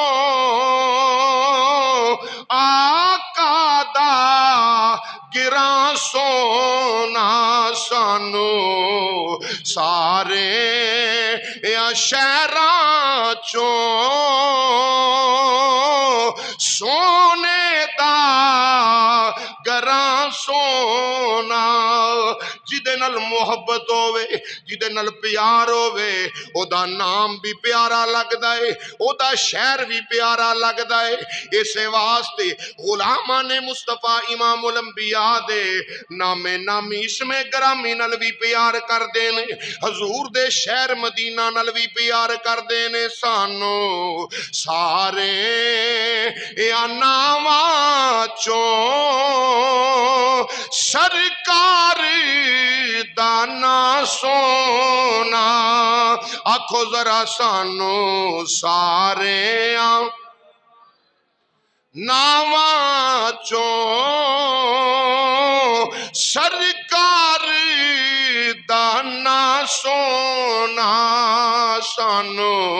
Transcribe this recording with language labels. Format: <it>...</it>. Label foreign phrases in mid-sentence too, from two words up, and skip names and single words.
<pa>آقا دا گراں سونا سانو سارے یا شہراں چوں سونے دا گراں سونا. جدے نال محبت ہووے, جدے نال پیار ہووے, او دا نام بھی پیارا لگدا ہے, او دا شہر بھی پیارا لگدا ہے. اسے واسطے غلامان مصطفیٰ امام الانبیاء دے نام نامی اسم گرامی نال بھی پیار کر دینے, حضور دے شہر مدینہ نال بھی پیار کر دینے. سانو سارے یا ناواں چوں سرکار دانا سونا آکھو ذرا سانو سارے ناواں چوں سرکار دانا سونا سانو</pa>